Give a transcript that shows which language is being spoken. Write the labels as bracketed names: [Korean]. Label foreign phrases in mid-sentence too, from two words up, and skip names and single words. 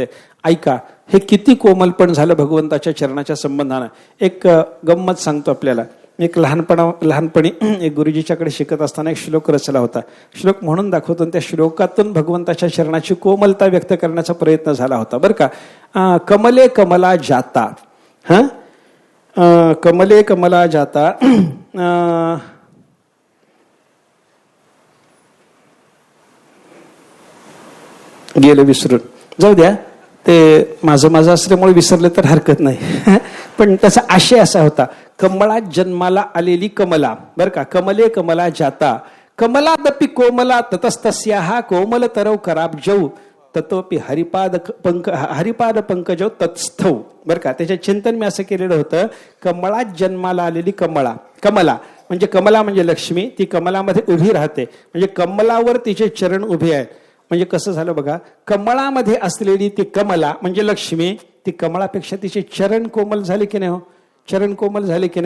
[Marathi] ऐका, हे किती कोमलपण झालं भगवंताच्या चरणाच्या संबंधानं. एक गंमत सांगतो आपल्याला. एक लहानपणी एक गुरुजीच्याकडे शिकत असताना एक श्लोक रचला होता. श्लोक म्हणून दाखवतो, त्या श्लोकातून भगवंताच्या चरणाची कोमलता व्यक्त करण्याचा प्रयत्न झाला होता बरं का. [Sanskrit] कमले कमला जाता, कमले कमला जाता, [Marathi] गेलं विसरून. जाऊ द्या, ते माझं असल्यामुळे विसरले तर हरकत नाही. पण त्याचा आशय असा होता, कमळात जन्माला आलेली कमला, बरं का, [Sanskrit] कमले कमला जाता कमलादपि कोमला ततस्तस्याहा कोमल तरव कराब्जौ ततोपि हरिपाद पंकजौ तत्स्थौ. [Marathi] बरं का, त्याच्या चिंतन मी असं केलेलं होतं, कमळात जन्माला आलेली कमला म्हणजे लक्ष्मी, ती कमलामध्ये उभी राहते, म्हणजे कमलावर तिचे चरण उभे आहेत. म्हणजे कसं झालं बघा, कमळामध्ये असलेली ती कमला म्हणजे लक्ष्मी, ती कमळापेक्षा तिचे चरण कोमल झाले की नाही हो, चरण कोमल झाले की नाही.